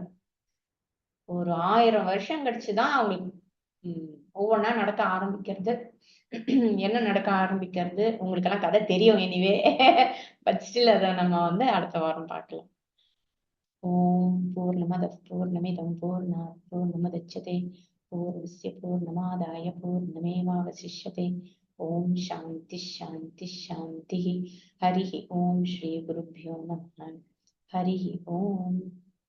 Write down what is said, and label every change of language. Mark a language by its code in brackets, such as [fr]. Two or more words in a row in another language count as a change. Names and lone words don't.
[ta] ஒரு 1000 வருஷம் கழிச்சுதான் அவங்களுக்கு ஒவ்வொன்னா நடக்க ஆரம்பிக்கிறது. என்ன நடக்க ஆரம்பிக்கிறது உங்களுக்கு எல்லாம் கதை தெரியும் [en] anyway, but still [ta] அதை நம்ம வந்து அடுத்த வாரம் பார்க்கலாம். [sa] ॐ पूर्णमदः पूर्णमिदं पूर्णात् पूर्णमुदच्यते पूर्णस्य पूर्णमादाय पूर्णमेवावशिष्यते. ॐ शान्तिः शान्तिः शान्तिः. हरि ॐ श्री गुरुभ्यो नमः. हरि ॐ.